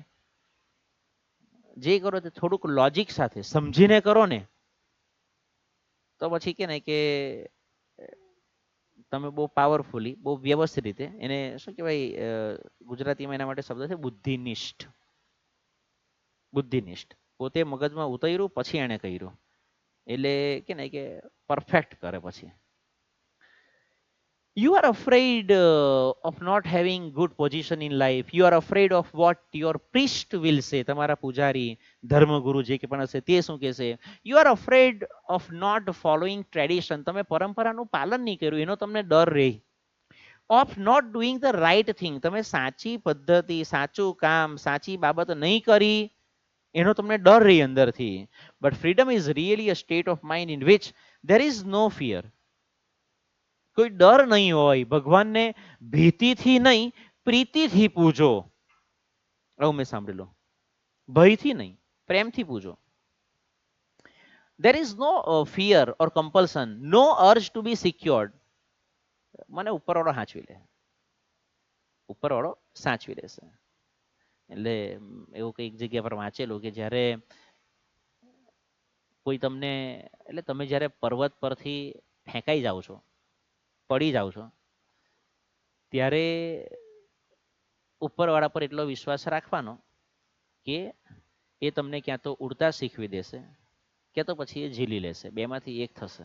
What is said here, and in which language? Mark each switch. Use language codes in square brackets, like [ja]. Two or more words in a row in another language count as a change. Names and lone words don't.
[gu] જે કરો તે થોડુંક લોજિક સાથે સમજીને કરો ને તો પછી કે ને કે તમે બહુ પાવરફુલી, બહુ વ્યવસ્થિત રીતે એને શું કહેવાય, ગુજરાતીમાં એના માટે શબ્દ છે બુદ્ધિનિષ્ઠ. બુદ્ધિનિષ્ઠ પોતે મગજમાં ઉતર્યું પછી એને કર્યું એટલે કે ને કે પરફેક્ટ કરે. [en] પછી you are afraid of not having good position in life, you are afraid of what your priest will say, [gu] તમારા પૂજારી ધર્મગુરુ જે કે પણ હશે તે શું કહેશે. [en] you are afraid of not following tradition, [gu] તમે પરંપરાનું પાલન નહીં કર્યું એનો તમને ડર રહે. [en] of not doing the right thing, [gu] તમે સાચી પદ્ધતિ, સાચું કામ, સાચી બાબત નહીં કરી એનો તમને ડર રહી અંદરથી. [en] but freedom is really a state of mind in which there is no fear, [gu] કોઈ ડર નહીં હોય, ભગવાનને ભીતિથી નહીં પ્રીતિથી પૂજો. આવું મેં સાંભળેલું, ભયથી નહીં પ્રેમથી પૂજો. [en] there is no fear or compulsion, no urge to be secured. [gu] મને ઉપરવાળો સાચવી લે, ઉપરવાળો સાચવી લેશે. એટલે એવું કંઈક જગ્યા પર વાંચેલું કે જ્યારે કોઈ તમને, એટલે તમે જ્યારે પર્વત પરથી ફેંકાઈ જાઓ છો, પડી જાઓ છો, ત્યારે ઉપરવાળા પર એટલો વિશ્વાસ રાખવાનો કે એ તમને ક્યાં તો ઉડતા શીખવી દેશે ક્યાં તો પછી એ ઝીલી લેશે, બેમાંથી એક થશે.